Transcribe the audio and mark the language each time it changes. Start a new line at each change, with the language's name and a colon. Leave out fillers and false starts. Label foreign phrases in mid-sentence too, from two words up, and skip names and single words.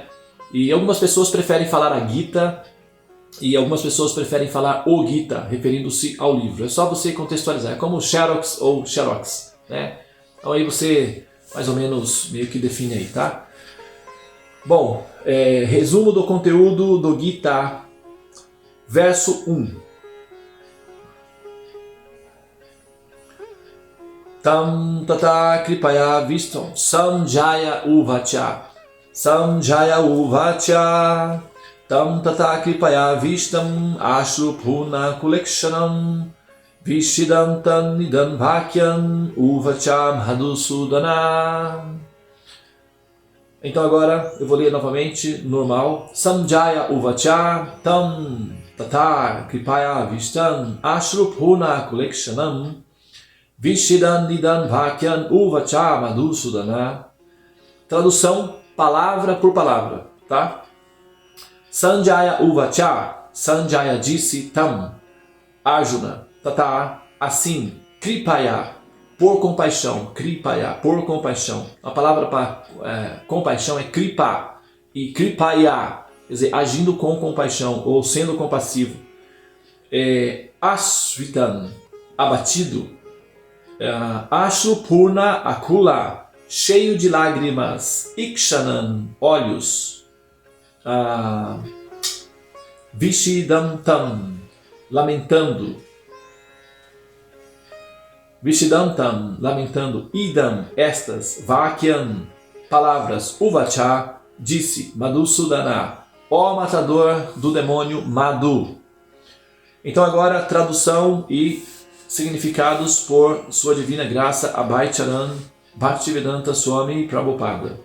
Portuguese: E algumas pessoas preferem falar a Gita e algumas pessoas preferem falar o Gita, referindo-se ao livro. É só você contextualizar, é como Xerox ou Xerox, né? Então aí você mais ou menos meio que define aí, tá? Bom, resumo do conteúdo do Gita, verso 1.
Sanskrit: Tam tata kripaya vistam Sanjaya uvacha Sanjaya uvacha Tam tata kripaya vistam Ashrupuna kulekshanam Vishidantan nidan bhakyam Uvacha madhusudana.
Portuguese: Então agora eu vou ler novamente, normal.
Sanskrit: Sanjaya uvacha Tam tata kripaya vistam Ashrupuna kulekshanam Vishidan nidan bhakyan uvacha madhusudana.
Portuguese: Tradução palavra por palavra, tá?
Sanskrit: Sanjaya uvacha,
Portuguese: Sanjaya disse tam, Arjuna, tata, assim, kripaya, por compaixão, kripaya, por compaixão. A palavra para compaixão é kripa, e kripaya, quer dizer, agindo com compaixão ou sendo compassivo. Ashritan, abatido.
Sanskrit: Ashrupurna akula,
Portuguese: cheio de lágrimas. Ikshanan, olhos. Vishidantam, lamentando. Vishidantam, lamentando. Idam, estas. Vakyan, palavras. Uvacha, disse. Madhusudana, ó matador do demônio Madhu. Então agora tradução e significados por sua divina graça Abhay Charan Bhaktivedanta Swami Prabhupada.